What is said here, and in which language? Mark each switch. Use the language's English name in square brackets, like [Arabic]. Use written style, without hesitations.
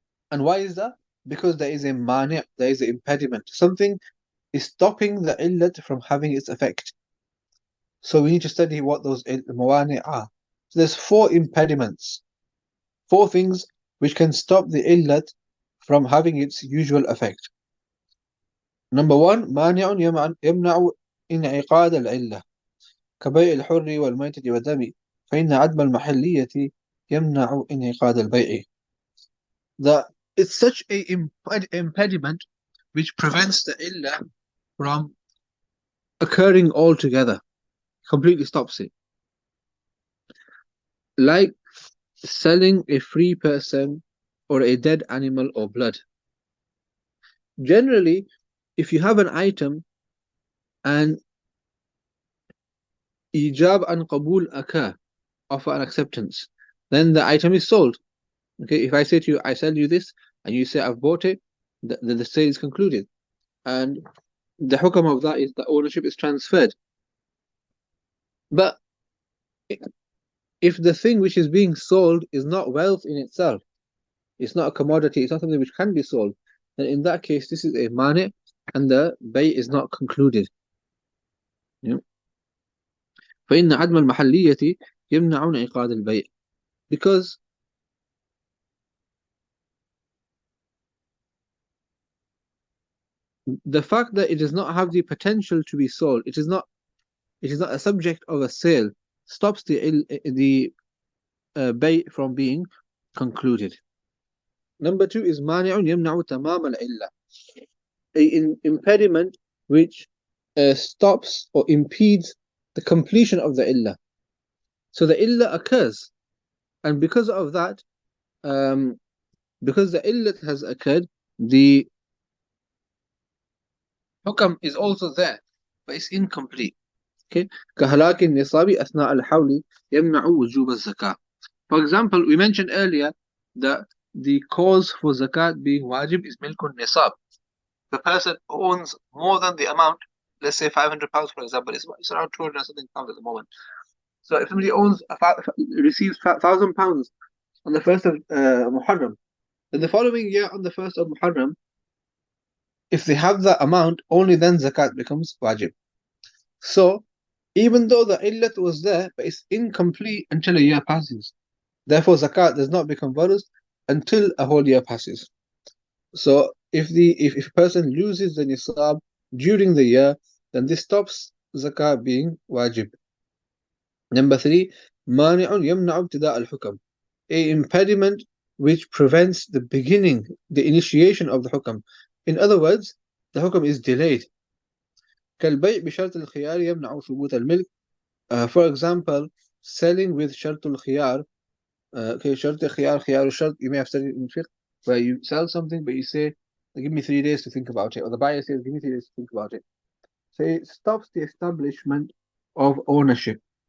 [English] And why is that? Because there is a mani', there is an impediment. Something is stopping the illat from having its effect. So we need to study what those mawani' are. So there's 4 impediments, 4 things which can stop the illat from having its usual effect. Number 1, [Arabic] مانع يمنع انعقاد العلة كبيع الحر والميتة والدم فإن عدم المحلية يمنع انعقاد البيع. [English] That it's such a impediment which prevents the illah from occurring altogether, completely stops it. Like selling a free person or a dead animal or blood. Generally, if you have an item and ijab and qabul occur, offer and acceptance, then the item is sold. Okay, if I say to you, I sell you this, and you say I've bought it, the sale is concluded. And the hukam of that is the ownership is transferred. But if the thing which is being sold is not wealth in itself, it's not a commodity, it's not something which can be sold, then in that case, this is a mani' and the bay is not concluded. [Arabic] فإن عدم المحلية يمنع انعقاد البيع. [English] Because the fact that it does not have the potential to be sold, it is not a subject of a sale, stops the bay from being concluded. Number 2 is [Arabic] مانع يمنع تمام العلة, [English] an impediment which stops or impedes the completion of the illah. So the illah occurs, and because of that, because the illah has occurred, the hukam is also there, but it's incomplete. [Arabic] Okay, كهلاك النصاب أثناء الحول يمنع وجوب الزكاة. [English] For example, we mentioned earlier that the cause for zakat being wajib is milkun nisab. The person owns more than the amount, let's say £500 for example, it's around 200 and something pounds at the moment. So if somebody receives £1,000 on the 1st of Muharram, then the following year on the 1st of Muharram, if they have that amount, only then zakat becomes wajib. So, even though the illat was there, but it's incomplete until a year passes. Therefore, zakat does not become farz until a whole year passes. So, if a person loses the nisab during the year, then this stops zakat being wajib. Number 3, [Arabic] مانع يمنع ابتداء الحكم, [English] a impediment which prevents the beginning, the initiation of the hukam. In other words, the hukam is delayed. [Arabic] كالبيع بشرط الخيار يمنع ثبوت الملك. [English] For example, selling with شرط الخيار. Okay, شرط الخيار, خيار الشرط, you may have studied in fiqh, where you sell something but you say, give me 3 days to think about it, or the buyer says, give me 3 days to think about it. So it stops the establishment of ownership.